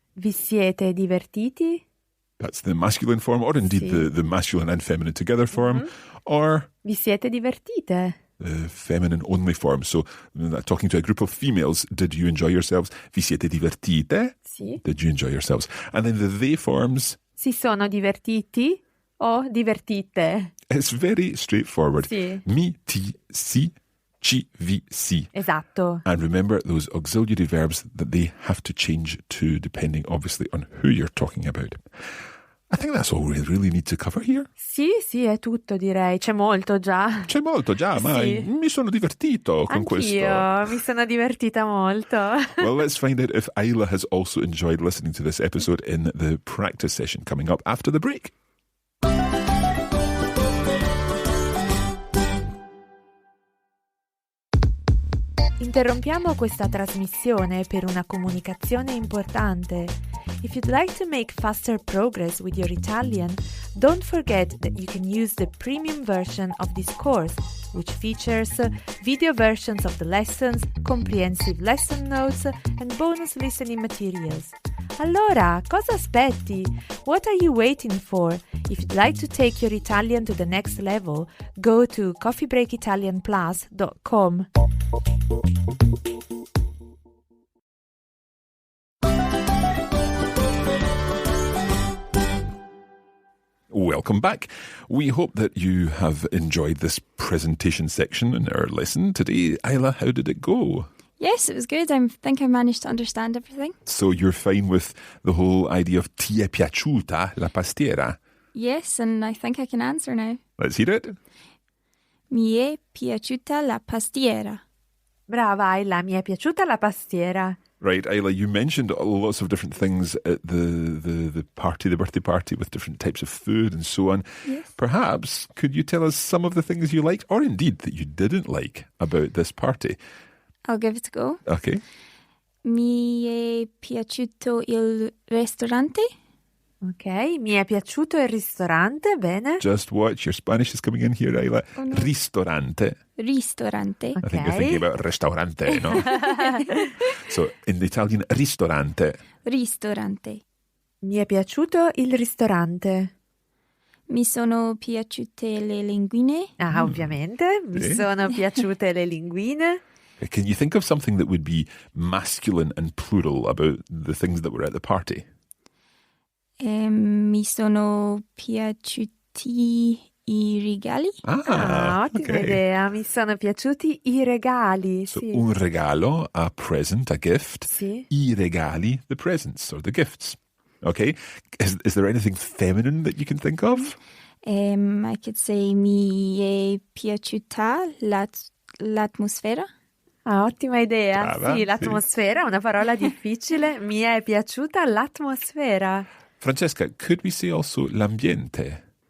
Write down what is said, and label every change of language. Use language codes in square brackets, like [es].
[it] Vi siete divertiti? [en] That's the masculine form, or indeed the masculine and feminine together form. Or [it] vi siete divertite? [en] The feminine only form. So talking to a group of females, did you enjoy yourselves? [it] Vi siete divertite? Sì. [en] Did you enjoy yourselves? And then the they forms. [it] Si sono divertiti o divertite? [en] It's very straightforward. [it] Sì. Mi, ti, si, ci, vi, si. Esatto. [en] And remember those auxiliary verbs that they have to change to depending obviously on who you're talking about. I think that's all we really need to cover here. [it] Sì, è tutto direi. C'è molto già. C'è molto già, ma sì. Mi sono divertito con questo. Anch'io mi sono divertita molto. [en] Well, let's find out if Isla has also enjoyed listening to this episode in the practice session coming up after the break. [it] Interrompiamo questa trasmissione per una comunicazione importante. [en] If you'd like to make faster progress with your Italian, don't forget that you can use the premium version of this course, which features video versions of the lessons, comprehensive lesson notes, and bonus listening materials. [it] Allora, cosa aspetti? [en] What are you waiting for? If you'd like to take your Italian to the next level, go to coffeebreakitalianplus.com. Welcome back. We hope that you have enjoyed this presentation section in our lesson today. Isla, how did it go? Yes, it was good. I think I managed to understand everything. So you're fine with the whole idea of [it] ti è piaciuta la pastiera? [en] Yes, and I think I can answer now. Let's hear it. [it] Mi è piaciuta la pastiera. Brava Isla, mi è piaciuta la pastiera. [en] Right, Isla, you mentioned lots of different things at the party, the birthday party, with different types of food and so on. Yes. Perhaps, could you tell us some of the things you liked, or indeed that you didn't like about this party? I'll give it a go. Okay. [it] Mi è piaciuto il ristorante. Ok, mi è piaciuto il ristorante, bene. [en] Just watch, your Spanish is coming in here, Isla. Oh, no. [it] Ristorante. Ristorante. [en] I think you're thinking about restaurante, no? So, in Italian, ristorante. [it] Ristorante. Mi è piaciuto il ristorante. Mi sono piaciute le linguine. Ah, ovviamente. Mi sono piaciute le linguine. [en] Can you think of something that would be masculine and plural about the things that were at the party? [it] Mi sono piaciuti i regali. Ottima idea. Mi sono piaciuti i regali. [en] So [it] sì. un regalo, [en] a present, a gift. [it] Sì. I regali, [en] the presents or the gifts. Okay. Is there anything feminine that you can think of? I could say [it] mi è piaciuta l'atmosfera. Ah, ottima idea. Brava, sì, l'atmosfera, una parola difficile. Mi è piaciuta l'atmosfera. [en] Francesca, could we say also l'ambiente?